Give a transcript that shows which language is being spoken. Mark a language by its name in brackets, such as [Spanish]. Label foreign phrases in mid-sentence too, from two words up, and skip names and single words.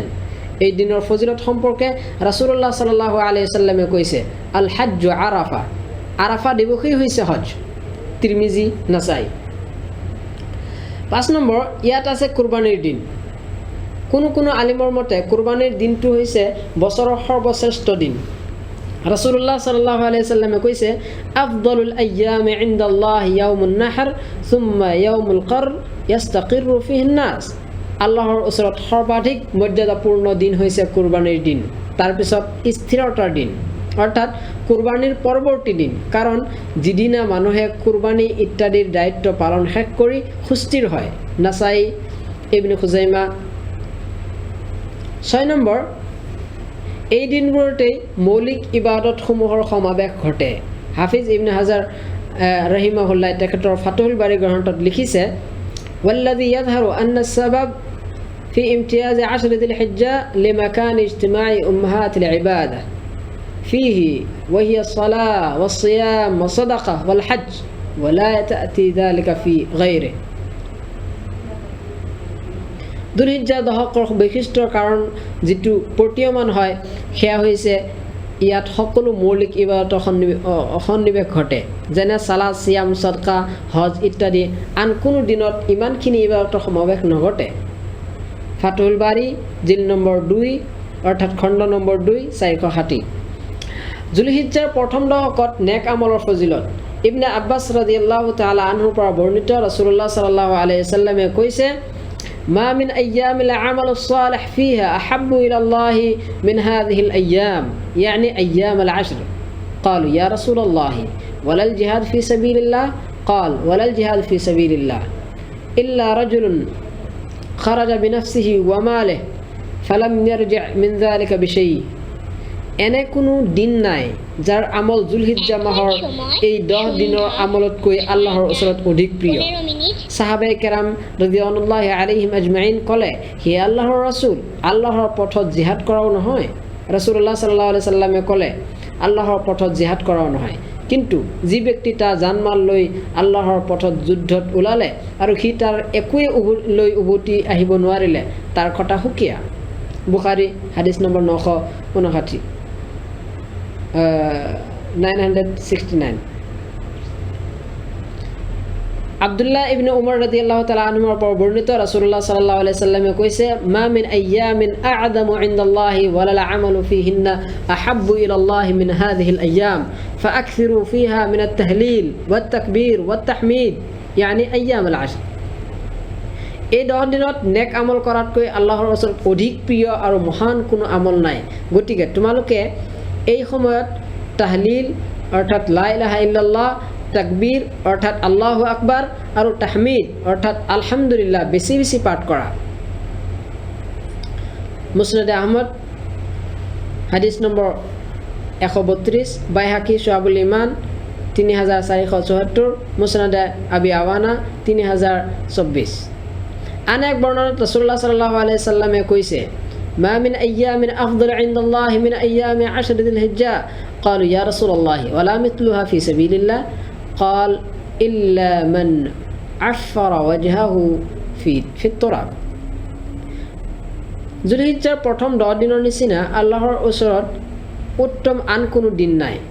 [Assamese] এই দিনৰ ফজিলত সম্পৰ্কে ৰাসূলুল্লাহ [Arabic] صلى الله عليه [Assamese] ওয়াসাল্লামে কৈছে [Arabic] الحج عرفة, [Assamese] আৰাফা দিৱসেই হৈছে হজ। তিৰমিজি, নাসাই। 5 নম্বৰ, ইয়াত আছে কুৰবানীৰ দিন। কোনো আলিমৰ মতে কুৰবানীৰ দিনটো হৈছে বছৰৰ সৰ্বশ্ৰেষ্ঠ দিন। রাসূলুল্লাহ [Arabic] صلى الله عليه [Assamese] ওয়াসাল্লামে কৈছে [Arabic] أفضل الأيام عند الله يوم النحر ثم يوم القر يستقر فيه الناس. [Assamese] আল্লাহৰ ওচৰত সৰ্বাধিক মৰ্যাদাপূৰ্ণ দিন হৈছে কুৰবানীৰ দিন, তাৰপিছত স্থিৰতাৰ দিন অৰ্থাৎ কুৰবানীৰ পৰৱৰ্তী দিন, কাৰণ যিদিনা মানুহে কুৰবানী ইত্যাদিৰ দায়িত্ব পালন শেষ কৰি সুস্থিৰ হয়। নাসাই, ইবনে খুজাইমা। 6 নম্বৰ, এই দিনবোৰতেই মৌলিক ইবাদতসমূহৰ সমাৱেশ ঘটে। হাফিজ ইবনে হাজাৰ ৰহিমাহুল্লাহ তেখেতৰ ফাতুহুল বাৰী গ্ৰন্থত লিখিছে [Arabic] والذي يظهر أن السبب في امتياز 10 ذي الحجة لمكان اجتماع أمهات العبادة فيه وهي الصلاة والصيام والصدقة والحج ولا تأتي ذلك في غيره। [Assamese] দুলহিজ্জা দশকৰ বৈশিষ্ট্যৰ কাৰণ যিটো প্ৰতীয়মান হয় সেয়া হৈছে ইয়াত সকলো মৌলিক ইবাদতৰ সন্নিৱেশ ঘটে, যেনে সালাত, সিয়াম, সদকা, হজ ইত্যাদি। আন কোনো দিনত ইমানখিনি ইবাদতৰ সমাৱেশ নঘটে। ফাতুল বাৰী জিল নম্বৰ 2 অৰ্থাৎ খণ্ড নম্বৰ 2 460। জুলহিজ্জাৰ প্ৰথম দশকত নেক আমলৰ ফজিলত ইবনে আব্বাছ [Arabic] رضي الله تعالى [Assamese] আনহুৰ পৰা বৰ্ণিত ৰাসূলুল্লাহ [Arabic] صلى الله عليه [Assamese] ওয়াসাল্লামে কৈছে, [Arabic] ما من أيام العمل الصالح فيها أحب إلى الله من هذه الأيام، يعني أيام العشر. قالوا يا رسول الله ولا الجهاد في سبيل الله? قال ولا الجهاد في سبيل الله إلا رجل خرج بنفسه وماله فلم يرجع من ذلك بشيء. [Assamese] এনে কোনো দিন নাই যাৰ আমল জুলহিজ্জা মাহৰ এই 10 দিনৰ আমলতকৈ আল্লাহৰ ওচৰত অধিক প্ৰিয়। সাহাবায়ে কেৰাম [Arabic] رضي الله عليهم أجمعين [Assamese] ক'লে, হে আল্লাহৰ ৰাসূল, আল্লাহৰ পথত জিহাদ কৰাও নহয়? ৰাসূলুল্লাহ [Arabic] صلى الله عليه [Assamese] সাল্লামে ক'লে, আল্লাহৰ পথত জিহাদ কৰাও নহয়, কিন্তু যি ব্যক্তি তাৰ জানমাল লৈ আল্লাহৰ পথত যুদ্ধত ওলালে আৰু সি তাৰ একোৱে লৈ উভতি আহিব নোৱাৰিলে, তাৰ কথা সুকীয়া। বুখাৰী হাদিছ নম্বৰ 959 969। আব্দুল্লাহ ইবনে উমর [Arabic] رضي الله تعالى [Assamese] আনহুৰ পৰা বৰ্ণিত ৰাসূলুল্লাহ [Arabic] صلى الله عليه [Assamese] সাল্লামে কৈছে, [Arabic] ما من أيام أعظم عند الله ولا العمل فيهن أحب إلى الله من هذه الأيام فأكثروا فيها من التهليل والتكبير والتحميد، يعني أيام العشر. [Assamese] এই 10 দিনত নেক আমল কৰাতকৈ আল্লাহৰ ওচৰত অধিক প্ৰিয় আৰু মহান কোনো আমল নাই। গতিকে তোমালোকে এই সময়ত তাহলিল অৰ্থাৎ [Arabic] لا إله إلا الله, [Assamese] তাকবীৰ অৰ্থাৎ [Arabic] الله أكبر [Assamese] আৰু তাহমিদ অৰ্থাৎ আলহামদুলিল্লাহ বেছি বেছি পাঠ কৰা। মুছনাদে আহমদ হাদিছ নম্বৰ 132, বাইহাকি শুআবুল ঈমান 3474, মুছনাদে আবি আৱানা 3024। আন এক বৰ্ণনাত ৰাসূলুল্লাহ [Arabic] صلى الله عليه [Assamese] সাল্লামে কৈছে, [Arabic] ما من أيام أفضل عند الله من أيام عشر ذي الحجة. قالوا يا رسول الله ولا مثلها في سبيل الله? قال إلا من عفر وجهه في التراب. [Assamese] জুলহিজ্জাৰ প্ৰথম 10 দিনৰ নিচিনা আল্লাহৰ ওচৰত উত্তম আন কোনো দিন নাই।